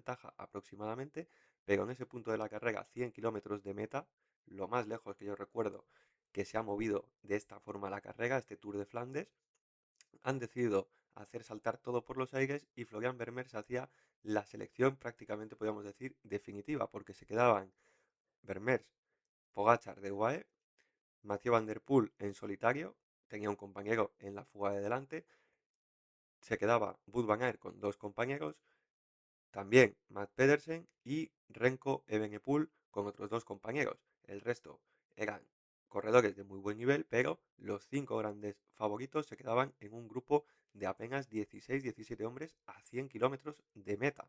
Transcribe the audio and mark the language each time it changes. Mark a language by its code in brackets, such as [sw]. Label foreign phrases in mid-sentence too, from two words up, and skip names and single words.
[es] ventaja aproximadamente, pero en ese punto de la carrera, 100 kilómetros de meta, lo más lejos que yo recuerdo que se ha movido de esta forma la carrera, este Tour de Flandes, han decidido hacer saltar todo por los aires y Florian Vermeers hacía la selección prácticamente, podríamos decir, definitiva, porque se quedaban Vermeers, Pogačar de UAE, Mathieu Van Der Poel en solitario, tenía un compañero en la fuga de delante, se quedaba Wout van Aert con dos compañeros, también Matt Pedersen y Renko Evenepoel con otros dos compañeros. El resto eran corredores de muy buen nivel, pero los cinco grandes favoritos se quedaban en un grupo de apenas 16-17 hombres a 100 kilómetros de meta.